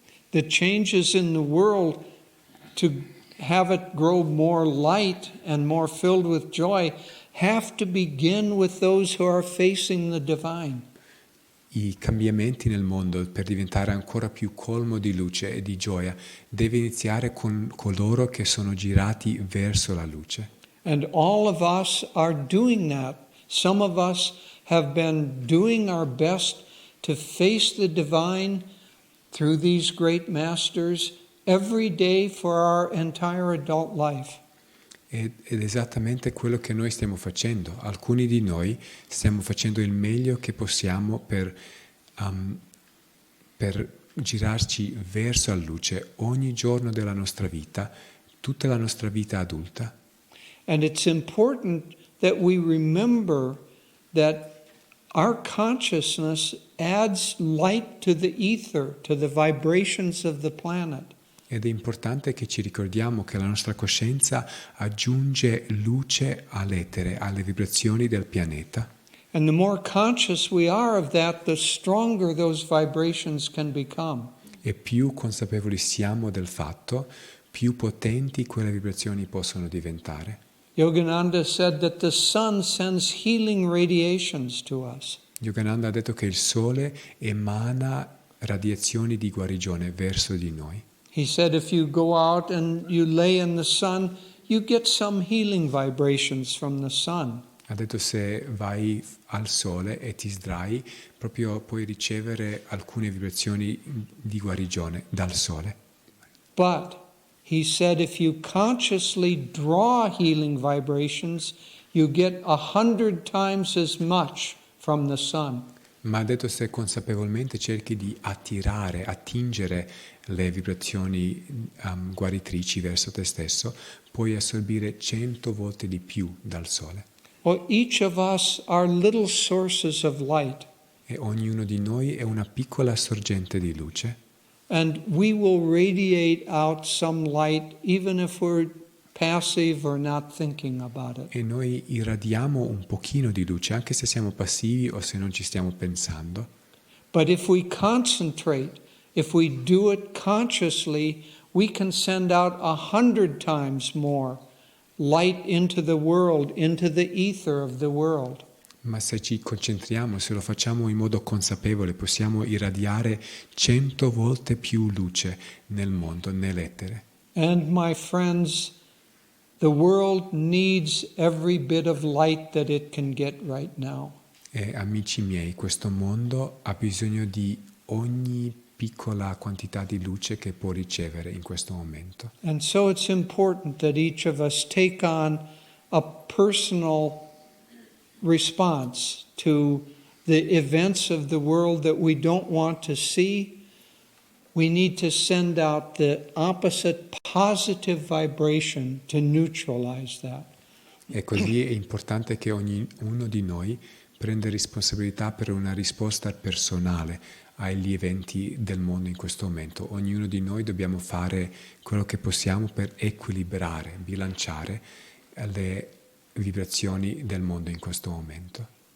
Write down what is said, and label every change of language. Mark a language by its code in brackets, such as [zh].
[en] The changes in the world, to have it grow more light and more filled with joy, have to begin with those who are facing the divine. [it] I cambiamenti nel mondo per diventare ancora più colmo di luce e di gioia deve iniziare con coloro che sono girati verso la luce. [en] And all of us are doing that. Some of us have been doing our best to face the divine through these great masters every day for our entire adult life. [it] Ed esattamente quello che noi stiamo facendo. Alcuni di noi stiamo facendo il meglio che possiamo per girarci verso la luce ogni giorno della nostra vita, tutta la nostra vita adulta. [en] And it's important that we remember that our consciousness adds light to the ether, to the vibrations of the planet. [it] Ed è importante che ci ricordiamo che la nostra coscienza aggiunge luce all'etere, alle vibrazioni del pianeta. [en] And the more conscious we are of that, the stronger those vibrations can become. [it] E più consapevoli siamo del fatto, più potenti quelle vibrazioni possono diventare. [en] Yogananda said that the sun sends healing radiations to us. [it] Yogananda ha detto che il sole emana radiazioni di guarigione verso di noi. [en] He said if you go out and you lay in the sun, you get some healing vibrations from the sun. [it] Ha detto se vai al sole e ti sdrai, proprio puoi ricevere alcune vibrazioni di guarigione dal sole. [en] But he said if you consciously draw healing vibrations, you get 100 times as much from the sun. [it] Ma ha detto se consapevolmente cerchi di attingere le vibrazioni guaritrici verso te stesso, puoi assorbire 100 volte di più dal sole. [en] Well, each of us are little sources of light. [it] E ognuno di noi è una piccola sorgente di luce. [en] And we will radiate out some light even if we're passive or not thinking about it. [it] E noi irradiamo un pochino di luce, anche se siamo passivi o se non ci stiamo pensando. [en] But if we concentrate, if we do it consciously, we can send out 100 times more light into the world, into the ether of the world. [it] Ma se ci concentriamo, se lo facciamo in modo consapevole, possiamo irradiare 100 volte più luce nel mondo, nell'etere. [en] And my friends, the world needs every bit of light that it can get right now. [it] E amici miei, questo mondo ha bisogno di ogni piccola quantità di luce che può ricevere in questo momento. [en] And so it's important that each of us take on a personal response to the events of the world that we don't want to see. We need to send out the opposite positive vibration to neutralize that. [it] E così è importante che ognuno di noi prenda responsabilità per una risposta personale agli eventi del mondo in questo momento. Ognuno di noi dobbiamo fare quello che possiamo per equilibrare, bilanciare le vibrazioni del mondo in questo momento.